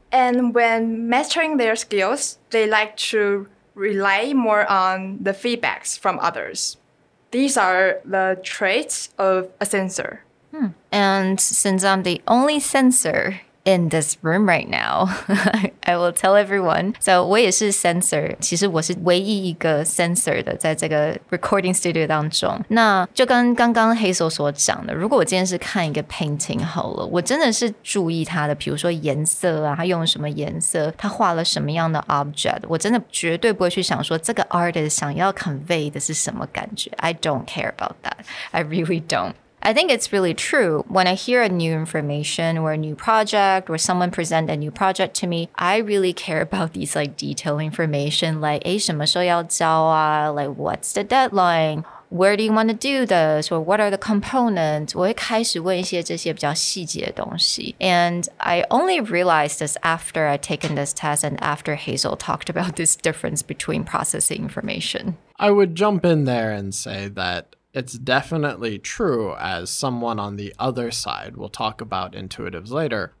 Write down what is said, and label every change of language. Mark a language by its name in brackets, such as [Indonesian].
[English] And when mastering their skills, they like to rely more on the feedbacks from others. These are the traits of a sensor. And since I'm the only sensor in this room right now, I will tell everyone. [Chinese] So 我也是 sensor， 其实我是唯一一个 sensor 的，在这个 recording studio 当中。那就跟刚刚Hazel所讲的，如果我今天是看一个 painting 好了，我真的是注意它的，比如说颜色啊，它用了什么颜色，它画了什么样的 object， 我真的绝对不会去想说这个 artist 想要 convey 的是什么感觉。 [English] I don't care about that. I really don't. I think it's really true. When I hear a new information or a new project or someone present a new project to me, I really care about these like detailed information like [Chinese] 什么时候要交啊 [English] like what's the deadline where do you want to do this? Or what are the components? [Chinese] 我会开始问一些这些比较细节的东西。 [English] And I only realized this after I'd taken this test and after Hazel talked about this difference between processing information. I would jump in there and say that it's definitely true, as someone on the other side will talk about intuitives later.